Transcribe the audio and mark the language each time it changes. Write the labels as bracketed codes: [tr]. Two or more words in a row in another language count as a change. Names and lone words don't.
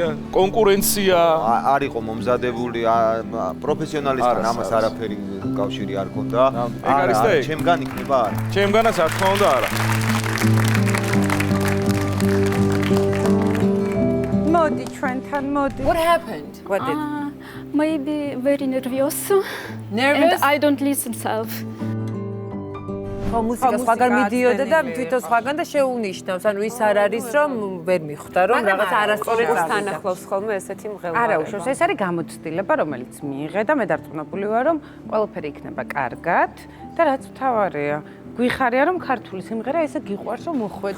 [ka] კონკურენცია არ იყო მომზადებული პროფესიონალისთან ამას არაფერი კავშირი არ ქონდა. ეგ არის და ეგ. ჩემგან იქნება არა. ჩემგანაც რა თქმა უნდა არა. მოდი ჩვენთან მოდი. [en] What happened? What did? Maybe very nervous. Nervous? And I don't listen self. [ka] მუსიკა სხვაგან მიდიოდა და თვითონ სხვაგან და შეუნიშნავს. ანუ ის არ არის რომ ვერ მიხვდა რომ რაღაც არასწორი თან ახლავს ხოლმე ესეთი მღელვარება. არა უშავს, ეს არის გამოცდილება, რომელიც მიიღე და მე დარწმუნებული ვარ, რომ ყველაფერი იქნება კარგად და რაც მთავარია, გვიხარია რომ ქართული სიმღერა ესე გიყვარს რომ მოხვედით